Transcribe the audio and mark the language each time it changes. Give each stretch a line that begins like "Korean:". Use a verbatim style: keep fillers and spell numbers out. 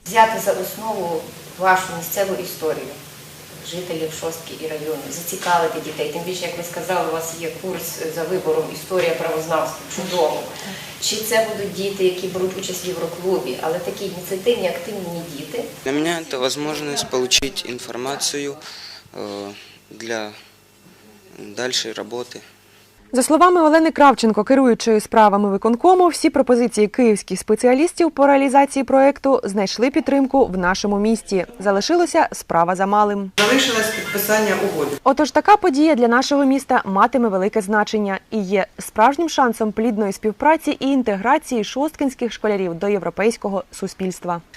Ukrainian: Взяти за основу вашу місцеву історію, жителів Шостки і району, зацікавити дітей. Тим більше, як ви сказали, у вас є курс за вибором «Історія правознавства». Чудово. Чи це будуть діти, які беруть участь в Євроклубі, але такі ініціативні, активні діти?
Russian: Для меня это возможность получить информацию э, для дальшей работы.
Ukrainian: За словами Олени Кравченко, керуючої справами виконкому, всі пропозиції київських спеціалістів по реалізації проєкту знайшли підтримку в нашому місті. Залишилося справа за малим. Залишилось підписання угоди. Отож, така подія для нашого міста матиме велике значення і є справжнім шансом плідної співпраці і інтеграції шосткинських школярів до європейського суспільства.